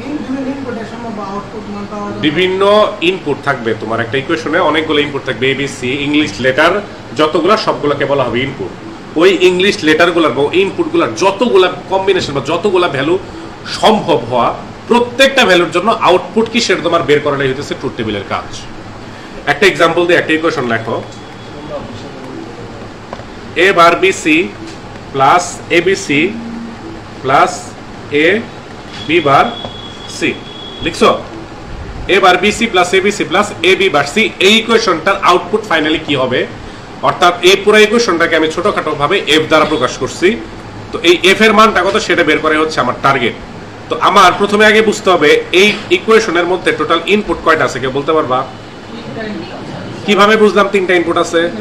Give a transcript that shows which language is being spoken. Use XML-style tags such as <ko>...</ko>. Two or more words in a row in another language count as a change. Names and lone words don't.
<bn>বিভিন্ন ইনপুট থাকবে তোমার একটা ইকুয়েশনে, অনেকগুলো ইনপুট থাকবে, এবিসি,</bn> <en>English letter</en> <bn>যতগুলো সবগুলোকে বলা হবে ইনপুট। ওই ইংলিশ লেটারগুলোর বা ইনপুটগুলোর যতগুলা কম্বিনেশন বা যতগুলা ভ্যালু সম্ভব হওয়া, প্রত্যেকটা ভ্যালুর জন্য আউটপুট কি সেটা তোমার বের করাটাই হইতেছে</bn> <en>truth tableের</en> <bn>কাজ। একটা এক্সাম্পল দিয়ে একটা ইকুয়েশন লেখো,</bn> <en>a bar bc plus abc plus a b bar c লিখছো? a bar bc plus abc plus a b bar c,</en> <bn>এই ইকুয়েশনটার আউটপুট ফাইনালি কি হবে, অর্থাৎ এই পুরো ইকুয়েশনটাকে আমি ছোটখাটো ভাবে f দ্বারা প্রকাশ করছি। তো এই f এর মানটা কত সেটা বের করা হচ্ছে আমার টার্গেট। তো আমার প্রথমে আগে বুঝতে হবে এই ইকুয়েশনের মধ্যে টোটাল ইনপুট কয়টা আছে, কেউ বলতে পারবা? কিভাবে বুঝলাম 3টা ইনপুট আছে?</bn>